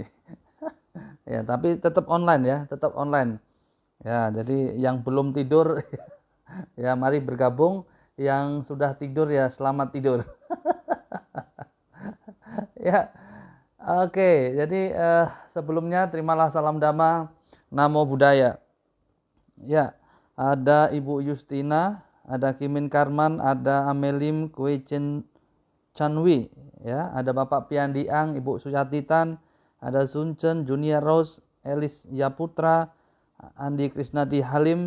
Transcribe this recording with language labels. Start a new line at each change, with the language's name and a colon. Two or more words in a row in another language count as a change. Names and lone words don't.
Indonesian: Ya, tapi tetap online ya, tetap online. Ya, jadi yang belum tidur ya mari bergabung. Yang sudah tidur ya selamat tidur. Ya, oke. Jadi sebelumnya terimalah salam dhamma,
Pali: namo buddhaya.
Indonesian: Ya, ada Ibu Justina, ada Kimin Karman, ada Amelim Kwechen Chanwi, ya, ada Bapak Piandiang, Ibu Suyatitan, ada Sunchen Junior Rose, Elis Yaputra, Andi Krisnadi Halim,